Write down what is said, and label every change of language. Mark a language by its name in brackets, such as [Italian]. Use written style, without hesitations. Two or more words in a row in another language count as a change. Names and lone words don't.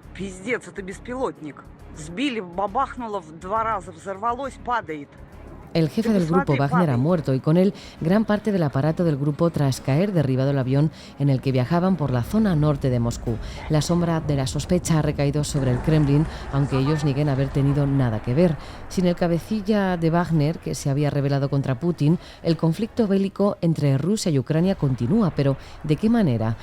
[Russian] Пиздец, это беспилотник. Сбили, бабахнуло в 2 раза, взорвалось, падает. [Spanish] El jefe del grupo Wagner ha muerto y con él gran parte del aparato del grupo tras caer derribado el avión en el que viajaban por la zona norte de Moscú. La sombra de la sospecha ha recaído sobre el Kremlin, aunque ellos nieguen haber tenido nada que ver. Sin el cabecilla de Wagner, que se había rebelado contra Putin, el conflicto bélico entre Rusia y Ucrania continúa, pero ¿de qué manera?